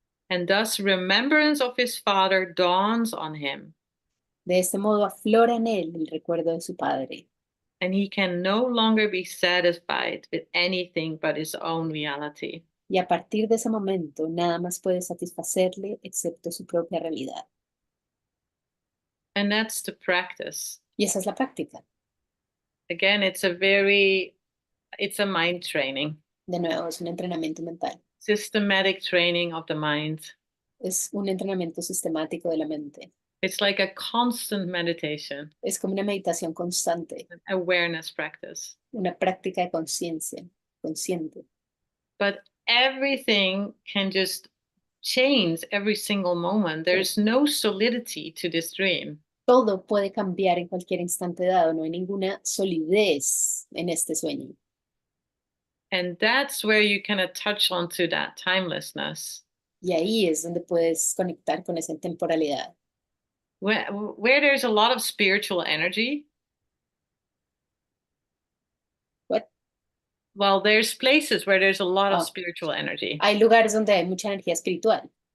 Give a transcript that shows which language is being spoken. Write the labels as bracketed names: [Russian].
[English] And thus remembrance of his Father dawns on him, [Spanish] De este modo aflora en él el recuerdo de su Padre. [English] and he can no longer be satisfied with anything but his own reality. [Spanish] Y a partir de ese momento, nada más puede satisfacerle excepto su propia realidad. [English] And that's the practice. [Spanish] Y esa es la práctica. [English] Again, it's a mind training, [Spanish] De nuevo, es un entrenamiento mental. [English] systematic training of the mind. [Spanish] Es un entrenamiento sistemático de la mente. [English] It's like a constant meditation, [Spanish] Es como una meditación constante, [English] an awareness practice. [Spanish] una práctica de conciencia, consciente. [English] But everything can just change every single moment. There's no solidity to this dream. [Spanish] Todo puede cambiar en cualquier instante dado, no hay ninguna solidez en este sueño. [English] And that's where you kind of touch onto that timelessness. [Spanish] Y ahí es donde puedes conectar con esa temporalidad. [English] Where there's a lot of spiritual energy. What? Well, there's places where there's a lot of Oh. spiritual energy, [Spanish] Hay lugares donde hay mucha energía espiritual,